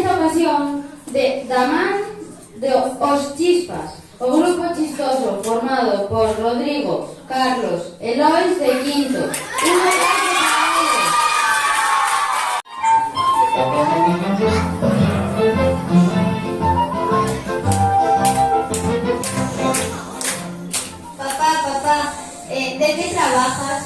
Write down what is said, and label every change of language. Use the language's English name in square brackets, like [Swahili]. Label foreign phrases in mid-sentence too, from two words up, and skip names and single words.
[Galician] ocasión da man de Os Chispas, o grupo chistoso formado por Rodrigo, Carlos e Lois de Quinto. Un aplauso [Spanish] Papá, ¿de qué trabajas?